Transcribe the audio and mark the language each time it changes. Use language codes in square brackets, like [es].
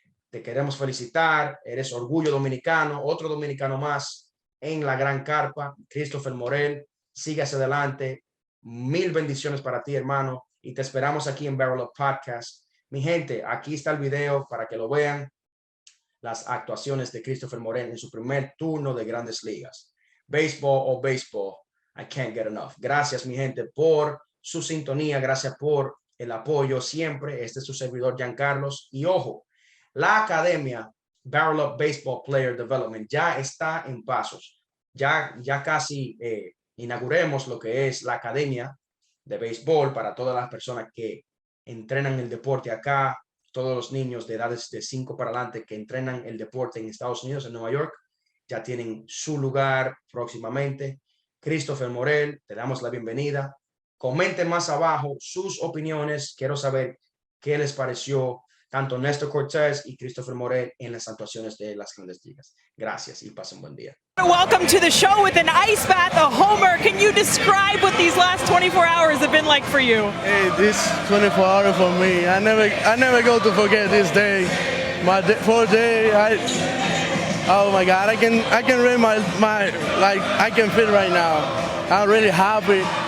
[es] Te queremos felicitar, eres orgullo dominicano, otro dominicano más en la gran carpa. Christopher Morel, sigue hacia adelante. 1000 bendiciones para ti, hermano, y te esperamos aquí en BarrelUp Podcast. Mi gente, aquí está el video para que lo vean, las actuaciones de Christopher Morel en su primer turno de grandes ligas. [en] Baseball, I can't get enough. [es] Gracias, mi gente, por su sintonía, gracias por el apoyo siempre. Este es su servidor, Giancarlos, y ojo, la academia BarrelUp Baseball Player Development ya está en pasos. Ya casi inauguremos lo que es la academia de béisbol para todas las personas que entrenan el deporte acá, todos los niños de edades de 5 para adelante que entrenan el deporte en Estados Unidos, en Nueva York, ya tienen su lugar próximamente. Christopher Morel, te damos la bienvenida. Comenten más abajo sus opiniones. Quiero saber qué les pareció tanto Nestor Cortes y Christopher Morel en las actuaciones de las grandes ligas. Gracias y pasen buen día. [en] Welcome to the show with an ice bath, a homer. Can you describe what these last 24 hours have been like for you? Hey, this 24 hours for me, I never go to forget this day. My fourth day, oh my God, I can read my like I can feel right now. I'm really happy.